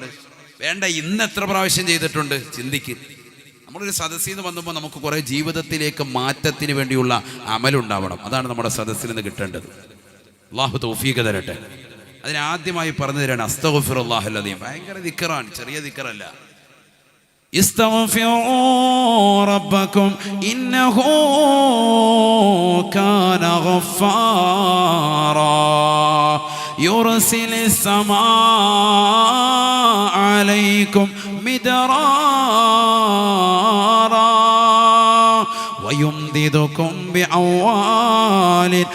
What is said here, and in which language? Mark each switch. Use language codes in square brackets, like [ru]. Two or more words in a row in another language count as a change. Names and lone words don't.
[ml] വേണ്ട, ഇന്ന് എത്ര പ്രാവശ്യം ചെയ്തിട്ടുണ്ട്? ചിന്തിക്ക്. നമ്മളൊരു സദസ്സിൽ നിന്ന് വന്നപ്പോൾ നമുക്ക് കുറേ ജീവിതത്തിലേക്ക് മാറ്റത്തിന് വേണ്ടിയുള്ള അമലുണ്ടാവണം. അതാണ് നമ്മുടെ സദസ്സിൽ നിന്ന് കിട്ടേണ്ടത്. അല്ലാഹു തൗഫീഖ് തരട്ടെ. അതിനാദ്യമായി പറഞ്ഞു തരാണ് [ar] أستغفر الله العليم. [ml] ഭയങ്കര ദിക്റാണ്, ചെറിയ ദിക്റല്ല. [ar] استغفروا ربكم إنه كان غفارا يرسل السماء عليكم مدرارا ويمددكم بأموال